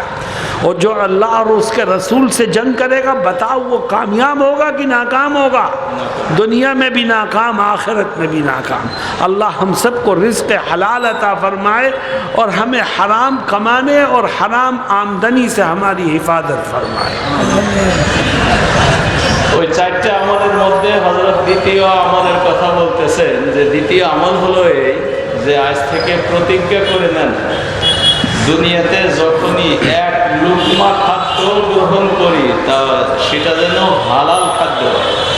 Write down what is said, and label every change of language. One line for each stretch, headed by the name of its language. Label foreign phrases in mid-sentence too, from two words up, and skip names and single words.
Urdu: اور جو اللہ اور اس کے رسول سے جنگ کرے گا، بتاؤ وہ کامیاب ہوگا کہ ناکام ہوگا؟ دنیا میں بھی ناکام، آخرت میں بھی ناکام. اللہ ہم سب کو رزق حلال عطا فرمائے اور ہمیں حرام کمانے اور حرام آمدنی سے ہماری حفاظت فرمائے.
Bangla: ওই 4টে আমলের মধ্যে হযরত দ্বিতীয় আমলের কথা বলতেছেন, যে দ্বিতীয় আমল হলো এই যে আজ থেকে প্রতিজ্ঞা করে নেন দুনিয়াতে যখনই এক লুকমা খাদ্য গ্রহণ করি তা সেটা যেন হালাল খাদ্য হয়।